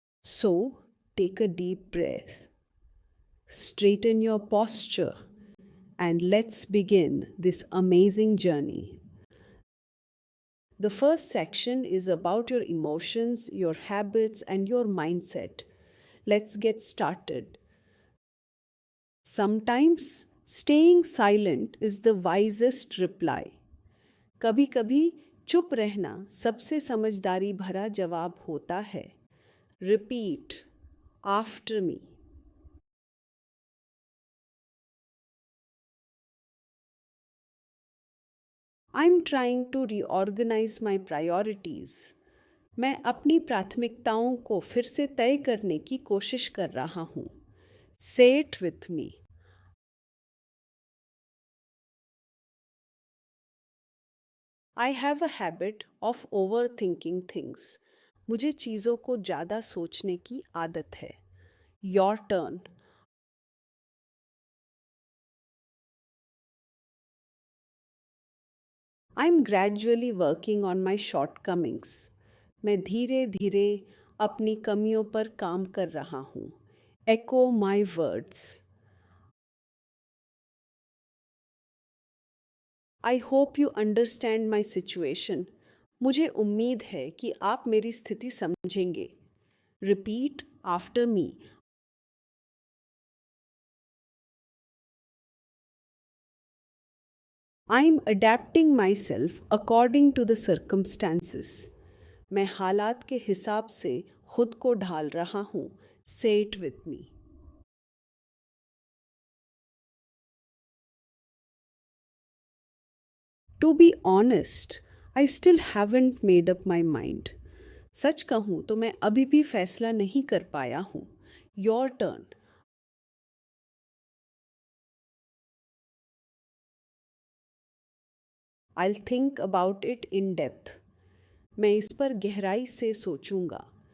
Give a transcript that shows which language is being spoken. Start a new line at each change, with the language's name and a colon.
English: So, take a deep breath, straighten your posture, and let's begin this amazing journey. The first section is about your emotions, your habits, and your mindset. Let's get started. Sometimes staying silent is the wisest reply.
Hindi: कभी कभी चुप रहना सबसे समझदारी भरा जवाब होता है.
English: Repeat after me. I'm trying to reorganize my priorities.
Hindi: मैं अपनी प्राथमिकताओं को फिर से तय करने की कोशिश कर रहा हूँ.
English: Say it with me. I have a habit of overthinking things.
Hindi: मुझे चीज़ों को ज़्यादा सोचने की आदत है.
English: Your turn. I'm gradually working on my shortcomings.
Hindi: मैं धीरे धीरे अपनी कमियों पर काम कर रहा हूँ.
English: Echo my words. I hope you understand my situation.
Hindi: मुझे उम्मीद है कि आप मेरी स्थिति समझेंगे.
English: Repeat after me. I'm adapting myself according to the circumstances.
Hindi: मैं हालात के हिसाब से खुद को ढाल रहा हूँ.
English: Say it with me. To be honest, I still haven't made up my mind.
Hindi: सच कहूँ तो मैं अभी भी फैसला नहीं कर पाया हूँ.
English: Your turn. I'll think about it in depth.
Hindi: मैं इस पर गहराई से सोचूंगा.